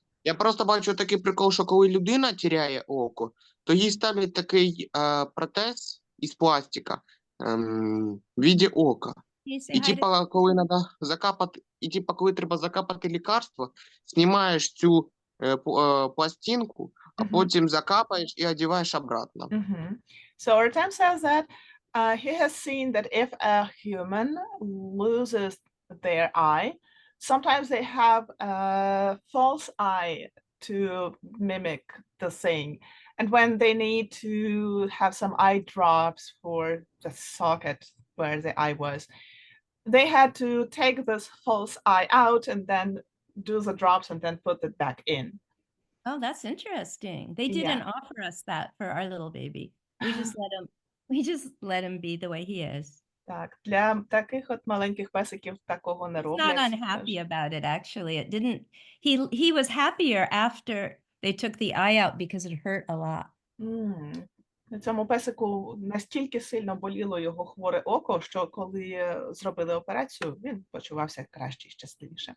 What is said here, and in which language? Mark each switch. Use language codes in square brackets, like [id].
[uk] Я просто бачу такий прикол, що коли людина тіряє око, то їй ставлять такий протез із пластика в віді ока. [en] Can you say [uk] І [en] hi to [uk] типа, коли надо закапати, і типа, коли треба закапати лікарство, знімаєш цю пластинку, а Мгм. потім закапаєш і одягаєш обратно. Mhm. [en] So Artem says that he has seen that if a human loses their eye, sometimes they have a false eye to mimic the thing. And when they need to have some eye drops for the socket where the eye was, they had to take this false eye out and then do the drops and then put it back in. Oh, that's interesting. They Yeah. didn't offer us that for our little baby. We just let him be the way he is. [uk] Так, для таких от маленьких песиків такого не [en] He's not [uk] роблять. [en] unhappy about it, actually. It didn't, he was happier after they took the eye out because it hurt a lot. [uk] Цьому песику настільки сильно боліло його хворе око, що коли зробили операцію, він почувався краще і щасливіше.